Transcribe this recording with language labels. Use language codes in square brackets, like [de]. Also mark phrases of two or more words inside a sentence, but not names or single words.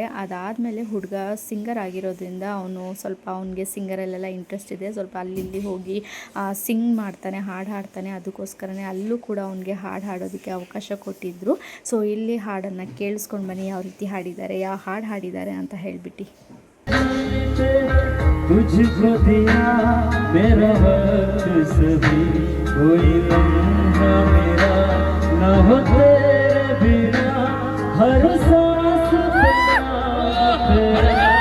[kn] ಅದಾದಮೇಲೆ ಹುಡುಗ ಸಿಂಗರ್ ಆಗಿರೋದ್ರಿಂದ ಅವನು ಸ್ವಲ್ಪ ಅವನಿಗೆ ಸಿಂಗರಲ್ಲೆಲ್ಲ ಇಂಟ್ರೆಸ್ಟ್ ಇದೆ. ಸ್ವಲ್ಪ ಅಲ್ಲಿ ಹೋಗಿ ಸಿಂಗ್ ಮಾಡ್ತಾನೆ, ಹಾಡು ಹಾಡ್ತಾನೆ. ಅದಕ್ಕೋಸ್ಕರನೇ ಅಲ್ಲೂ ಕೂಡ ಅವನಿಗೆ ಹಾಡು ಹಾಡೋದಕ್ಕೆ ಅವಕಾಶ ಕೊಟ್ಟಿದ್ದರು. ಸೊ ಇಲ್ಲಿ ಹಾಡನ್ನು ಕೇಳಿಸ್ಕೊಂಡು ಬನ್ನಿ ಯಾವ ರೀತಿ ಹಾಡಿದ್ದಾರೆ, ಯಾವ ಹಾಡು ಹಾಡಿದ್ದಾರೆ ಅಂತ ಹೇಳಿಬಿಟ್ಟು. [hi] तुझको दिया मेरा वक्त सभी, कोई लम्हा मेरा न हो तेरे बिना, हर सांस तेरा